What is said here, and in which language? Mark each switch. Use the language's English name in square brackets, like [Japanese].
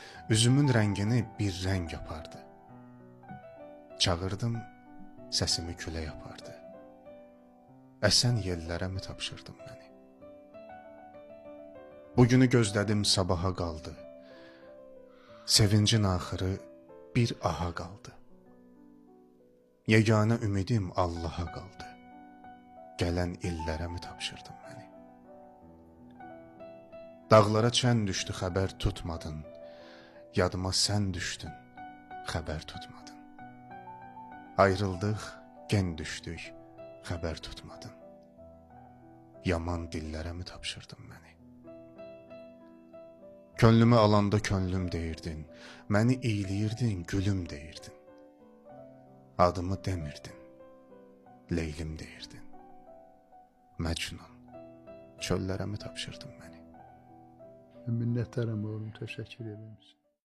[Azerbaijani] Üzümün rəngini bir rəng yapardı. Çağırdım, səsimi külə yapardı. Əsən yellərə mi tapşırdın məni? Bugünü gözlədim, sabaha qaldı. Sevincin axırı bir aha qaldı. Yeganə ümidim Allaha qaldı. Gələn illərə mi tapşırdın məni? Dağlara çən düşdü, xəbər tutmadın. Yadıma sən düşdün, xəbər tutmadın. Ayrıldıq, gen düşdük, xəbər tutmadın. Yaman dillərə mi tapşırdın məni? Könlümü alanda könlüm deyirdin, məni iyləyirdin, gülüm deyirdin. Adımı demirdin, Leylim deyirdin. Məcnun, çöllərə mi tapşırdın məni? [Turkish] Minnettarım oğlum, teşekkür ederim.